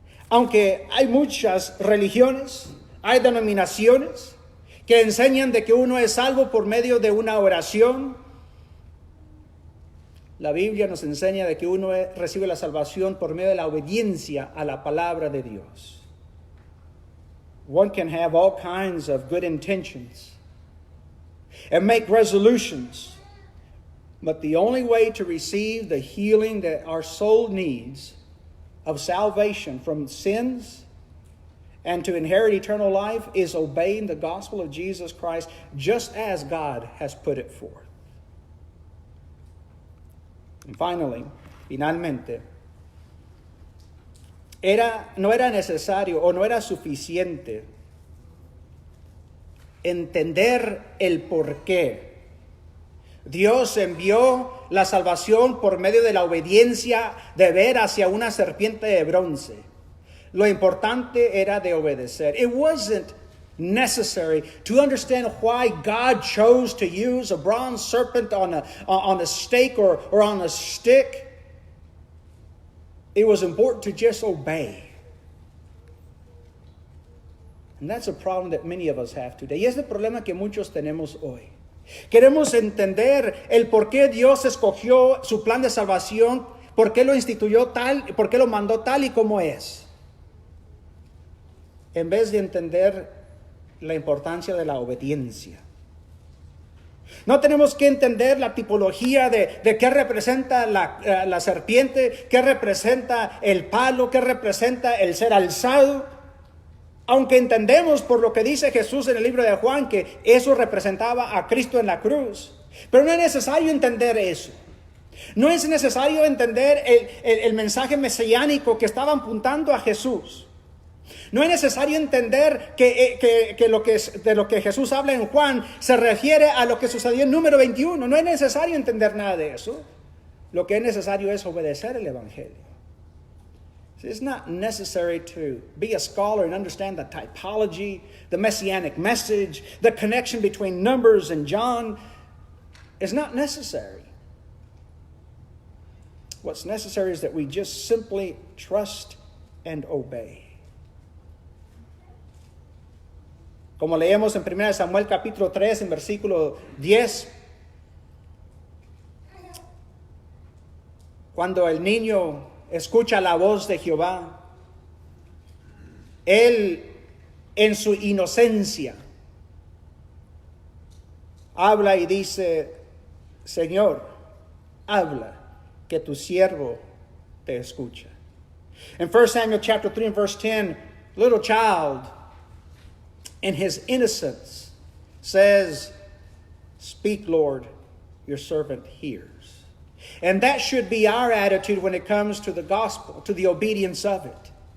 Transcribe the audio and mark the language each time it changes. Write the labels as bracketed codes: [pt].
[es] Aunque hay muchas religiones, hay denominaciones que enseñan de que uno es salvo por medio de una oración, la Biblia nos enseña de que uno recibe la salvación por medio de la obediencia a la palabra de Dios. [en] One can have all kinds of good intentions and make resolutions, but the only way to receive the healing that our soul needs of salvation from sins and to inherit eternal life is obeying the gospel of Jesus Christ just as God has put it forth. And [es] finalmente, no era necesario o no era suficiente entender el por qué Dios envió la salvación por medio de la obediencia de ver hacia una serpiente de bronce. Lo importante era de obedecer. [en] It wasn't necessary to understand why God chose to use a bronze serpent on a stake or on a stick. It was important to just obey. And that's a problem that many of us have today. [es] Y es el problema que muchos tenemos hoy. Queremos entender el por qué Dios escogió su plan de salvación, por qué lo instituyó tal, por qué lo mandó tal y como es. En vez de entender la importancia de la obediencia. No tenemos que entender la tipología de qué representa la serpiente, qué representa el palo, qué representa el ser alzado. Aunque entendemos por lo que dice Jesús en el libro de Juan que eso representaba a Cristo en la cruz. Pero no es necesario entender eso. No es necesario entender el mensaje mesiánico que estaba apuntando a Jesús. No es necesario entender que de lo que Jesús habla en Juan se refiere a lo que sucedió en número 21. No es necesario entender nada de eso. Lo que es necesario es obedecer el Evangelio. [en] It's not necessary to be a scholar and understand the typology, the messianic message, the connection between Numbers and John. It's not necessary. What's necessary is that we just simply trust and obey. [es] Como leemos en 1 Samuel capítulo 3 en versículo 10, cuando el niño escucha la voz de Jehová, él en su inocencia habla y dice, Señor, habla, que tu siervo te escucha. [en] In 1 Samuel chapter 3 and verse 10, little child in his innocence says, "Speak, Lord, your servant hears." And that should be our attitude when it comes to the gospel, to the obedience of it.